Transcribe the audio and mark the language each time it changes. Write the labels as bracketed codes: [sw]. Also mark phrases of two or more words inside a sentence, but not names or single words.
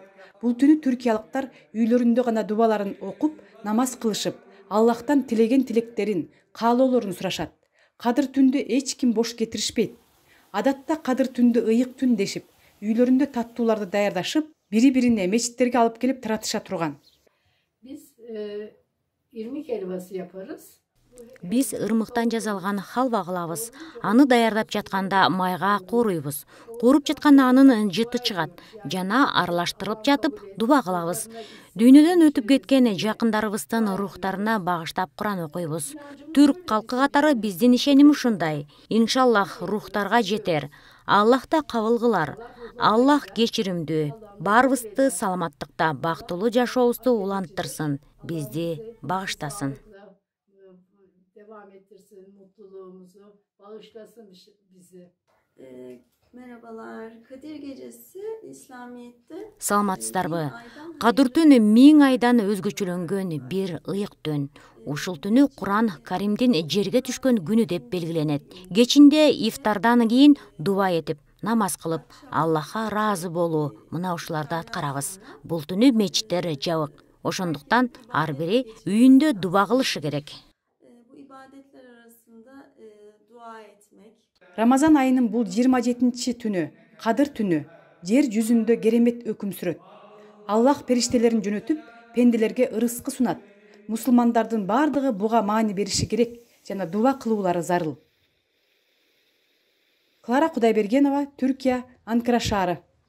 [ky] Бул түнү түркиялыктар үйлөрүндө гана дубаларын окуп, намаз кылышып, Аллахтан тилеген тилектерин, каалоолорун сурашат. Кадыр түндү эч ким бош кетиришпейт. Адатта Кадыр түндү ыйык түн дешип, үйлөрүндө таттууларды даярдашып, бири-бирине мечиттерге алып келип таратыша турган. [tr] Biz irmik helvası yaparız. [ky] Биз ырмыктан жасалган халва кылабыз. Аны даярдап жатканда майга кууруйбуз. Кууруп жатканда анын жыты чыгат. Жана аралаштырылып жатып дуба кылабыз. Дүйнөдөн өтүп кеткен жакындарыбыздын рухтарына багыштап Куран окуйбуз. Түрк калкы катары биздин ишеним ушундай. Иншаллах рухтарга жетер. Аллах да кабыл кылар. Аллах кечиримдүү. Баарыбызды саламаттыкта, бактылуу жашообузду уланттырсын. Бизди багыштасын. [tr] Devam ettirsin mutluluğumuzu, bağışlasın bizi. Merhabalar. Kadir Gecesi İslamiyet'te [ky] Саламатсыздарбы? Кадыр түнү 1000 айдан өзгөчөлөнгөн бир ыйык түн. Ушул түнү Куран Каримдин жерге түшкөн күнү деп белгиленет. Кечинде ифтардан кийин дуба этип, намаз кылып, Аллахка ыраазы болуу, мына ушуларды аткарабыз. Бул түнү мечиттер жабык. Ошондуктан ар бири үйүндө дуба кылышы керек. [tr] bu ibadetler arasında dua etmek. [ky] Рамазан айынын бул 27 түнү, Кадыр түнү, жер жүзүндө керемет өкүм сүрөт. Аллах периштелерин жөнөтүп, пенделерге ырыскы сунат. Мусулмандардын бардыгы буга маани бериши керек жана дуба кылуулары зарыл. Клара Кудайбергенова, Түркия, Анкара шаары.